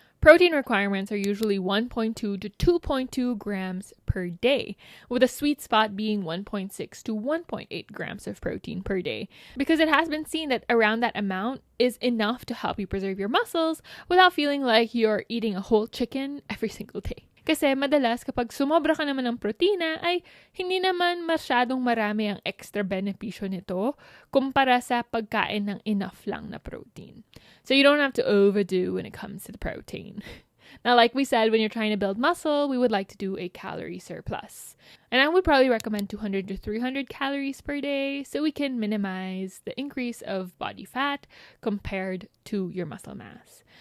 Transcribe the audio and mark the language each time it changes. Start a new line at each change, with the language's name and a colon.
English: Protein requirements are usually 1.2 to 2.2 grams per day, with a sweet spot being 1.6 to 1.8 grams of protein per day, because it has been seen that around that amount is enough to help you preserve your muscles without feeling like you're eating a whole chicken every single day.
Filipino: Kasi madalas kapag sumobra ka naman ng protina ay hindi naman masyadong marami ang extra benepisyo nito kumpara sa pagkain ng enough lang na protein.
English: So you don't have to overdo when it comes to the protein. Now, like we said, when you're trying to build muscle, we would like to do a calorie surplus. And I would probably recommend 200 to 300 calories per day so we can minimize the increase of body fat compared to your muscle mass.